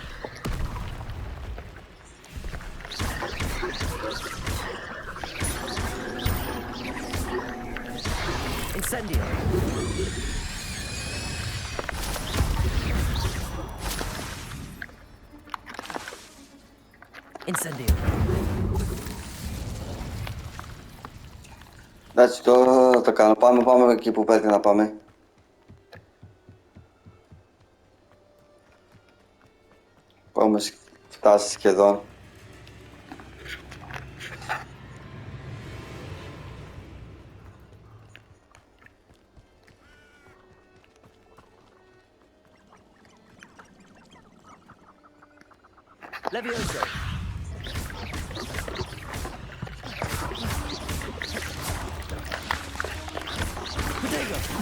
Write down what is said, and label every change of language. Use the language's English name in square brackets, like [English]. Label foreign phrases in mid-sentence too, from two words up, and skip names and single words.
[Greek] Incendio! Incendio! Εντάξει, τώρα θα το κάνω. Πάμε εκεί που πρέπει να πάμε. Έχουμε φτάσει σχεδόν. Levioso! Protego!